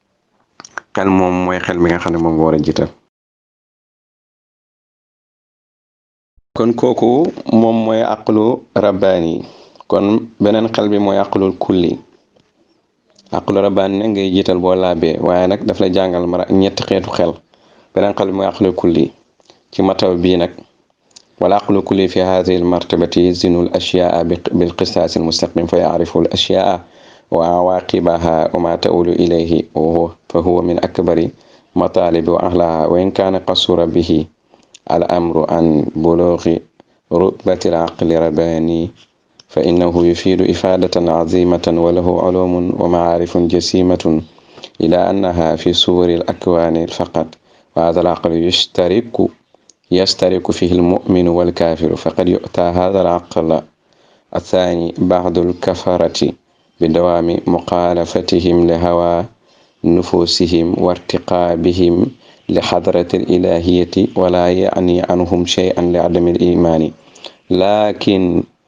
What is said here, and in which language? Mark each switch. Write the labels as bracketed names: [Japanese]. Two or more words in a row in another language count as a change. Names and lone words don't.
[Wolof] xel moom mooy xel mi nga xam ne moom nga war a jiital kon kooku moom mooy [Arabic] عقل رباني [Wolof] kon beneen xel bi mooy [Arabic] عقل الكلي عقل رباني [Wolof] nag ngay jiital boo laabee waaye nag daf la jàngal mara ñetti xeetu xel beneen xel bi mooy [Arabic] العقل الكلي [Wolof] ci mataw bii nag [Arabic] والعقل الكلي في هذه المرتبة يزن الأشياء بالقسطاس المستقيم فيعرف الأشياء وعواقبها وما تؤول إليه فهو من أكبر مطالب و وأهلها وإن كان قصر به الأمر عن بلوغ رتبة العقل الرباني ف إنه يفيد إفادة عظيمة وله علوم ومعارف جسيمة إلا أنها في صور الأكوان فقط وهذا العقل يشترك فيه المؤمن والكافر فقد يؤتى هذا العقل الثاني بعض الكفرة بدوام مخالفتهم لهوى نفوسهم وارتقابهم لحضرة الإلهية ولا يعني عنهم شيئا لعدم الإيمان لكن